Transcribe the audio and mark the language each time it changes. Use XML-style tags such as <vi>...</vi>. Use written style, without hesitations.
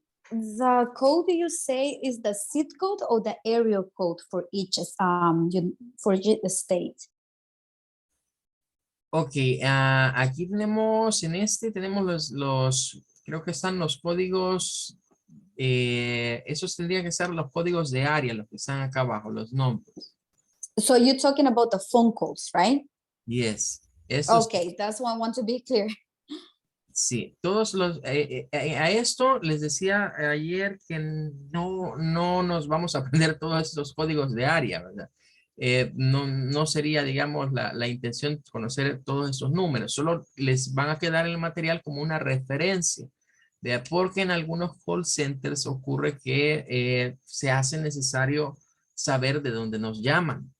<en>The code you say is the zip code or the area code for each for each state?</en> <es>Ok, aquí tenemos, tenemos creo que están los códigos, esos tendrían que ser los códigos de área, los que están acá abajo, los nombres.</es> <en>So you're talking about the phone calls, right? Yes.</en> <es>Esos,</es> <en>Okay, that's what I want to be clear.</en> <es>sí, todos a esto les decía ayer que no nos vamos a aprender todos estos códigos de área, ¿verdad? No sería, digamos, la intención conocer todos esos números, solo les van a quedar en el material como una referencia, porque en algunos call centers ocurre que se hace necesario saber de dónde nos llaman.</es>